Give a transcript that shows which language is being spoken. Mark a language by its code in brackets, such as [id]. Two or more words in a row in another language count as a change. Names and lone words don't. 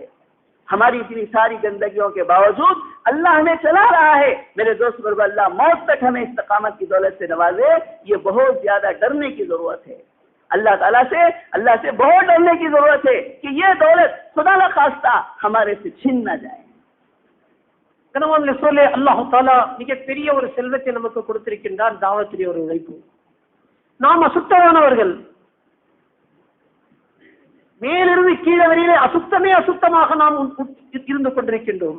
[ur] ہماری اتنی ساری گندگیوں کے باوجود اللہ ہمیں چلا رہا ہے۔ میرے دوست بزرگوں، اللہ موت تک ہمیں استقامت کی دولت سے نوازے، یہ بہت زیادہ ڈرنے کی ضرورت ہے۔ اللہ سے بہت ڈرنے کی ضرورت ہے کہ یہ دولت خدا نخواستہ ہمارے سے چھن نہ جائے۔ [ta] கணவன்ல சொல்ல [ar] الله تعالى [ta] மிகப்பெரிய ஒரு செல்வத்தை நமக்கு கொடுத்திருக்கின்றான், தாவத்திலே ஒரு உழைப்பு. நாம் அசுத்தமானவர்கள், மேலிருந்து கீழே வரையிலே அசுத்தமாக நாம் இருந்து கொண்டிருக்கின்றோம்.